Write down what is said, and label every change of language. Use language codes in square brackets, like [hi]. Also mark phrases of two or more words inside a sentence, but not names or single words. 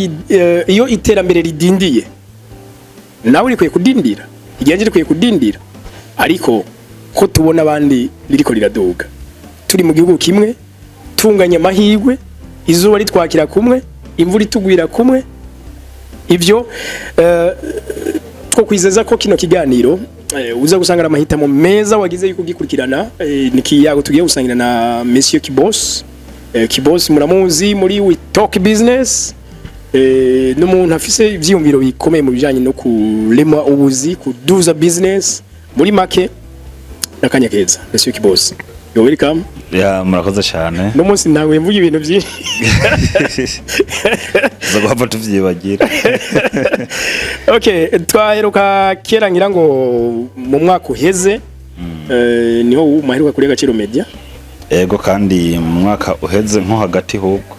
[rn] iyo iterambere ridindiye nawe urikwiye kudindira igihe rikwiye kudindira ariko ko tubona abandi biriko riraduga turi mu gihugu kimwe tunganya amahirwe izuba ritwakira kumwe imvura itugwira kumwe ivyo two kwizeza ko kino kiganiro uza gusangana amahitamo meza wagize yuko gikurikirana nikiyago tugiye gusangira na Monsieur Kibos. Kibos muramuzi muri We Talk Business, n'umuntu afise ivyiyumviro bikomeye mu bijanye no kurema ubuzi kuduza business muri make nakanya keza. Monsieur Kibos, [en] you welcome. [rn] Ya murakoze cyane. No munsi nawe mvuga ibintu byinshi. Zagomba tuvyibagira. Okay, twaheruka kera ngira ngo mu mwaka uheze niho umaheruka kuri Agaciro Media. Ego kandi mu mwaka uheze nko hagati hubwo.